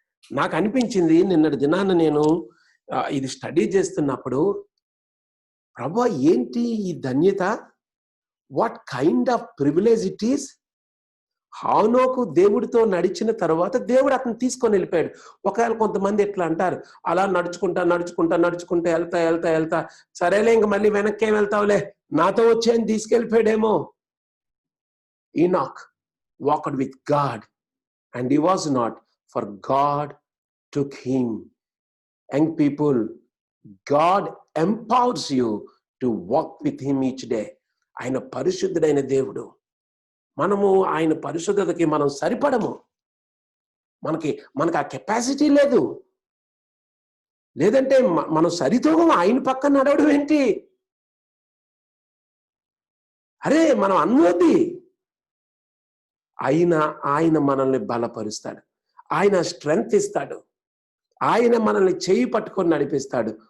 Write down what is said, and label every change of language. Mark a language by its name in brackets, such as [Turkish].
[Telugu] నాకు అనిపించింది, నిన్నటి దినాన నేను ఇది స్టడీ చేస్తున్నప్పుడు, ప్రభువా ఏంటి ఈ ధన్యత, [English] What kind of privilege it is. [Telugu] హానోకు దేవుడితో నడిచిన తర్వాత దేవుడు అతను తీసుకొని వెళ్ళిపోయాడు. ఒకవేళ కొంతమంది ఎట్లా అంటారు, అలా నడుచుకుంటా నడుచుకుంటా నడుచుకుంటా వెళ్తా వెళ్తా వెళ్తా, సరేలే ఇంక మళ్ళీ వెనక్కి ఏం వెళ్తావులే, నాతో వచ్చి అని తీసుకెళ్ళిపోయాడేమో. [English] Enoch walked with God and he was not, for God took him. Young people, God empowers you to walk with him each day. [Telugu] ఆయన పరిశుద్ధుడైన దేవుడు. మనము ఆయన పరిశుద్ధతకి మనం సరిపడము. మనకి ఆ కెపాసిటీ లేదు. లేదంటే మనం సరితూగం ఆయన పక్కన నడవడం ఏంటి? అరే, మనం అన్నది ఆయన మనల్ని బలపరుస్తాడు, ఆయన స్ట్రెంగ్త్ ఇస్తాడు, ఆయన మనల్ని చేయి పట్టుకొని నడిపిస్తాడు.